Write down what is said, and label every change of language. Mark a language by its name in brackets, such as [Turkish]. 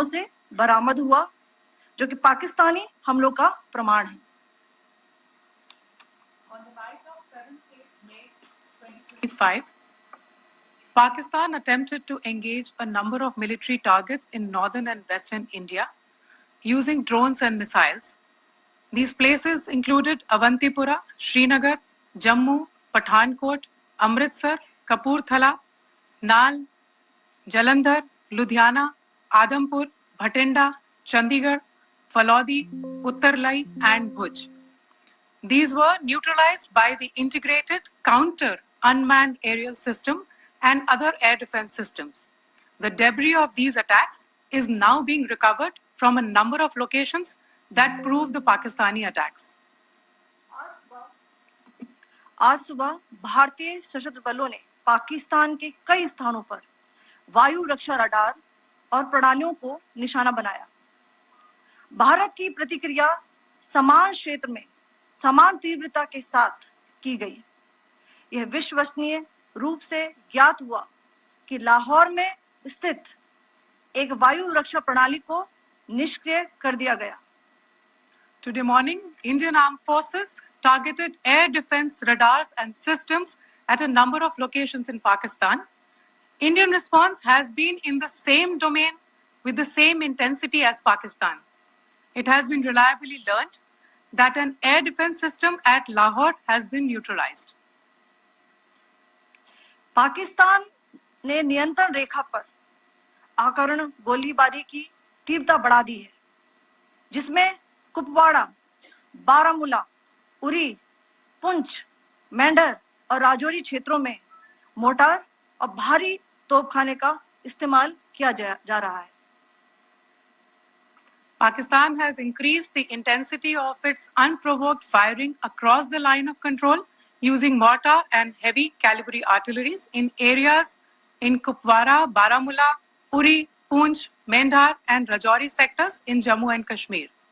[Hindi] से बरामद हुआ, जो कि पाकिस्तानी हमलों का प्रमाण है। [English] On the night of 7th May 2025, Pakistan attempted to engage a number of military targets in northern and western India using drones and missiles. These places included Avantipura, Srinagar, Jammu, Pathankot, Amritsar, Kapurthala, Nal, Jalandhar, Ludhiana, Adampur, Bhatinda, Chandigarh, Falodi, Uttarlai, and Bhuj. These were neutralized by the integrated counter unmanned aerial system and other air defense systems. The debris of these attacks is now being recovered from a number of locations that prove the Pakistani attacks. [Hindi] आज सुबह भारतीय सशस्त्र बलों ने पाकिस्तान के कई स्थानों पर वायु रक्षा रडार और प्रणालियों को निशाना बनाया। भारत की प्रतिक्रिया समान क्षेत्र में समान तीव्रता के साथ की गई। यह विश्वसनीय रूप से ज्ञात हुआ कि लाहौर में स्थित एक वायु रक्षा प्रणाली को निष्क्रिय कर दिया गया। [English] Today morning, Indian Armed Forces targeted air defense radars and systems at a number of locations in Pakistan. Indian response has been in the same domain with the same intensity as Pakistan. It has been reliably learnt that an air defense system at Lahore has been neutralized. [Hindi] Pakistan ने नियंत्रण रेखा पर आकरण गोलीबारी की तीव्रता बढ़ा दी है, जिसमें कुपवाड़ा, बारामूला, उरी, पुंछ, मेंढर और राजौरी क्षेत्रों में मोर्टार और भारी तोपखाने का इस्तेमाल किया जा रहा है। [English] Pakistan has increased the intensity of its unprovoked firing across the line of control using mortar and heavy calibre artilleries in areas in Kupwara, Baramulla, Uri, Poonch, Mendhar and Rajouri sectors in Jammu and Kashmir.